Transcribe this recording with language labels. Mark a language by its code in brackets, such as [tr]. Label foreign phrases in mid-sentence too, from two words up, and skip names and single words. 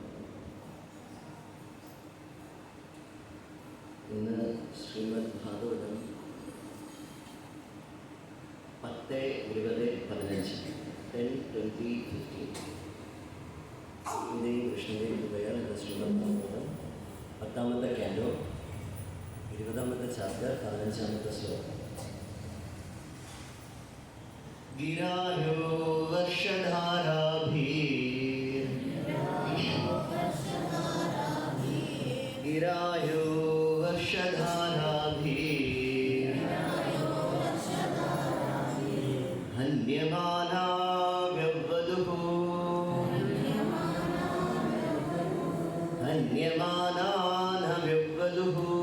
[ml] ഇന്ന് ശ്രീമദ് ഭാഗവതം 10-20-15 10-20-15 ഗീതയും കൃഷ്ണന്റെയും കൃപയാൽ എന്ന ശ്രീമദ് ഭാഗവതം 10ാമത്തെ ക്യാൻഡോ 20ാമത്തെ ചാപ്റ്റർ 15ാമത്തെ ശ്ലോകം. [sa] गिरायो वर्षधाराभिः गिरायो वर्षधाराभिः हन्यमाना व्यवदुः हन्यमाना न व्यवदुः